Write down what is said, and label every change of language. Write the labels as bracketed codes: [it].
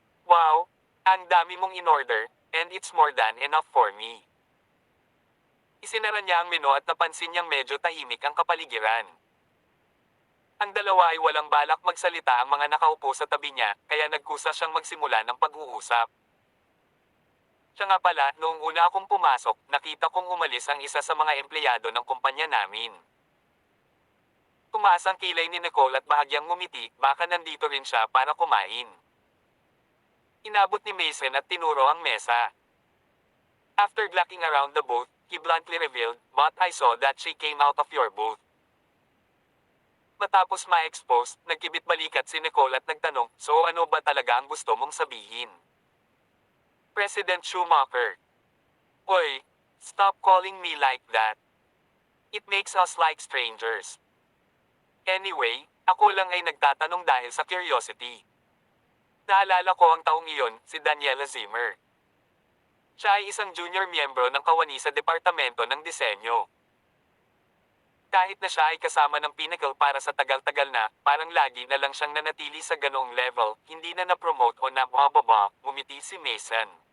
[en] Wow, [tl] ang dami mong in-order, [en] and it's more than enough for me. [tl] Isinara niya ang menu at napansin niyang medyo tahimik ang kapaligiran. Ang dalawa ay walang balak magsalita ang mga nakaupo sa tabi niya, kaya nagkusa siyang magsimula ng pag-uusap. Siya nga pala, noong una akong pumasok, nakita kong umalis ang isa sa mga empleyado ng kumpanya namin. Tumaas ang kilay ni Nicole at bahagyang ngumiti, baka nandito rin siya para kumain. Inabot ni Mason at tinuro ang mesa. [en] After glocking around the booth, he bluntly revealed, but I saw that she came out of your booth. [tl] Matapos ma-expose, nagkibit balikat si Nicole at nagtanong, so ano ba talaga ang gusto mong sabihin? [en] President Schumacher. Oy, stop calling me like that. It makes us like strangers. [tl] Anyway, ako lang ay nagtatanong dahil sa curiosity. Naalala ko ang taong iyon, si Daniela Zimmer. Siya ay isang junior miyembro ng kawani sa departamento ng disenyo. Kahit na siya ay kasama ng Pinnacle para sa tagal-tagal na, parang lagi na lang siyang nanatili sa ganoong level, hindi na na-promote o na-bababa, ngumiti si Mason.